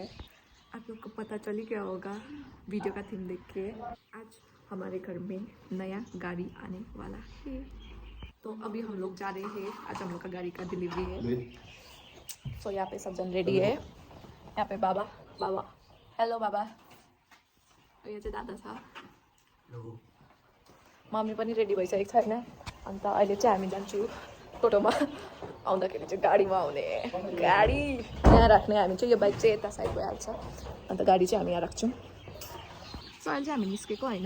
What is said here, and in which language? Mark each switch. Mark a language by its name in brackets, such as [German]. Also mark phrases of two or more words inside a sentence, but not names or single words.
[Hindi] आप लोग को पता चल ही गया होगा वीडियो का थीम देख के। आज हमारे घर में नया गाड़ी आने वाला है, तो अभी हम लोग जा रहे हैं। आज हम लोग का गाड़ी का डिलीवरी है। सो यहाँ पे सब जन रेडी है। यहाँ पे बाबा हेलो बाबा। [Nepali] यो चाहिँ दादा छ, मम्मी पनि रेडी भइसकेको छ होइन। अन्त अहिले चाहिँ हामी जान्छौँ टोटोमा, आउँदाखेरि चाहिँ गाडीमा आउने। गाडी यहाँ राख्ने, हामी चाहिँ यो बाइक चाहिँ यता साइड भइहाल्छ। अन्त गाडी चाहिँ हामी यहाँ राख्छौँ। सो अहिले चाहिँ हामी निस्केको होइन।